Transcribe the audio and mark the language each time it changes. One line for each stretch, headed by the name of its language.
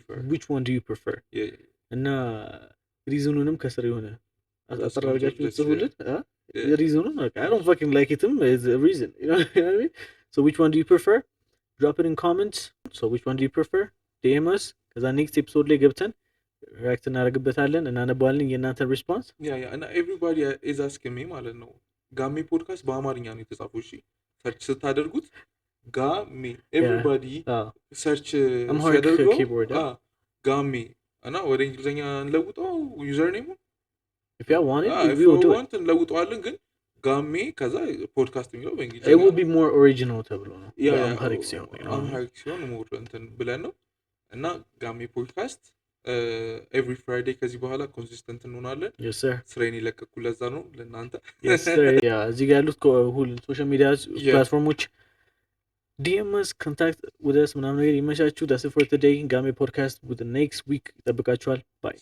English: which one do you prefer
Amharic: እና ሪዝኑንም ከስር የሆነ አጠራርጋችሁ ጽፉልን ሪዝኑን
English: I don't fucking like it is a reason you know what I mean so which one do you prefer drop it in comments so which one do you prefer DM us ከዛ next episode
Amharic: ላይ ገብተን ሪአክት እናደርግበታለን እናነባለን የእናንተ ሪስፖንስ እና
English: everybody is asking me
Amharic: ማለት ነው ጋሜ ፖድካስት በአማርኛ ነው የተጻፈው እሺ ሰርች ስታደርጉት ጋሜ everybody ሰርች ሲያደርገው ጋሜ እና ወደ እንግሊዘኛ እንለውጠው ዩዘር ኔሙ
English: if you want it we will do it
Amharic: እንለውጠዋለን ግን ጋሜ ከዛ ፖድካስት የሚለው በእንግሊዘኛ
English: it will be more original
Amharic: ተብሎ ነው አምሃሪክ ሲሆን ሞር እንትን ብለን ነው እና ጋሜ ፖድካስት
English: every friday
Amharic: ከዚህ በኋላ ኮንሲስተንት እንሆናለን
English: yes sir
Amharic: ስራዬን ይለቀቁ ለዛ ነው ለእናንተ
English: yes sir yeah
Amharic: እዚህ ጋር ያሉት ሁሉ ሶሻል ሚዲያ ፕላትፎርሞች
English: DM us contact with us
Amharic: ምናምን ነገር ይመቻችሁ
English: that's it for today ጋሜ ፖድካስት with the next week
Amharic: ይጠብቃችኋል
English: bye